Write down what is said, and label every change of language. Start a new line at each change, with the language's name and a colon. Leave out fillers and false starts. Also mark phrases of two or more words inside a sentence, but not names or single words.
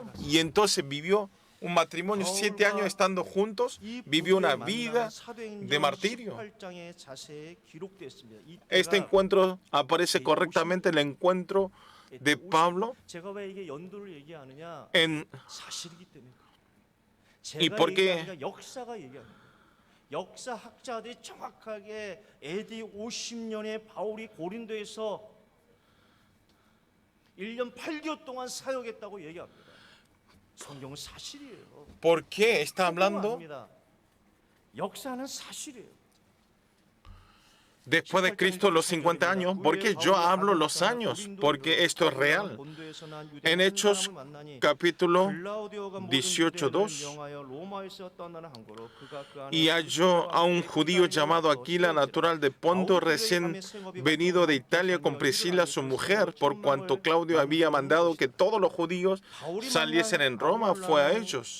Spanish: Y entonces vivió un matrimonio 7 años estando juntos, vivió una vida de martirio. Este encuentro aparece correctamente en el encuentro de Pablo en... ¿Y por qué?
Korean: 역사학자들이 정확하게 AD 50년에 바울이 고린도에서 1년 8개월 동안 사역했다고 얘기합니다. 성경은 사실이에요.
Spanish: ¿Por qué está hablando
Korean: 역사는 사실이에요.
Spanish: después de Cristo los 50 años? Porque yo hablo los años, porque esto es real. En Hechos capítulo 18:2, y halló a un judío llamado Aquila, natural de Ponto, recién venido de Italia, con Priscila su mujer, por cuanto Claudio había mandado que todos los judíos saliesen en Roma, fue a ellos.